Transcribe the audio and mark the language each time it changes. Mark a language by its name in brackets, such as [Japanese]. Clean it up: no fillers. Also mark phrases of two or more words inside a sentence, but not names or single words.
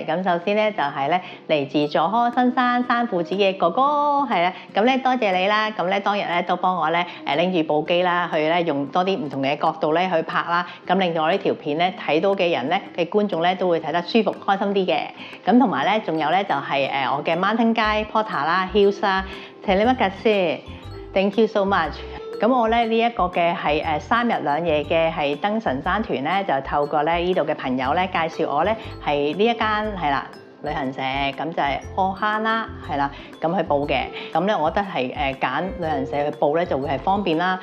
[Cantonese] 咁首先咧就係咧嚟自佐科新山山父子嘅哥哥，係啦。咁咧多謝你啦。咁咧當日咧都幫我咧拎住部機啦，去咧用多啲唔同嘅角度咧去拍啦。咁令到我呢條片咧睇到嘅人咧嘅觀眾咧都會睇得舒服開心啲嘅。咁同埋咧仲有咧就係我嘅 [English] Mountain Guide Porter [Cantonese] 啦 Hills 啦 [Malay] Terima kasih [English] Thank you so much。 [Cantonese] 咁我咧呢一個嘅係3日2夜嘅係登神山團咧，就透過咧呢度嘅朋友咧介紹我咧係呢一間係啦旅行社，咁就係Ohana係啦，咁去報嘅。咁咧我覺得係揀旅行社去報咧就會係方便啦。